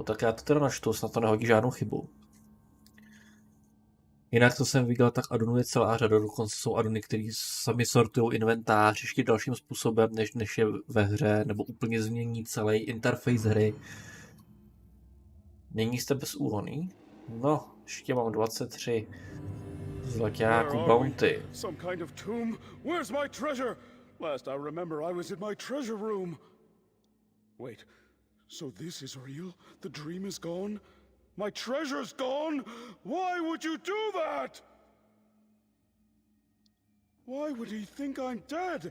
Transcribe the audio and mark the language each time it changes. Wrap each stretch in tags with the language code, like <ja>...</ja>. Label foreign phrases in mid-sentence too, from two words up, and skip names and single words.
<cs>Tak já to teda načtu, snad to nehodí žádnou chybu. Jinak to jsem viděl, tak adonů je celá řada, dokonce jsou adony, které sami sortují inventář ještě dalším způsobem, než je ve hře, nebo úplně změní celý interface hry. Není jste bez úhony? No, ještě mám 23 zlaťáků bounty.</cs> <en>Some kind of tomb? Where's my treasure? Last I remember, I was in my treasure room. Wait, so this is real? The dream is gone? My treasure's gone? Why would you do that? Why would he think I'm dead?</en>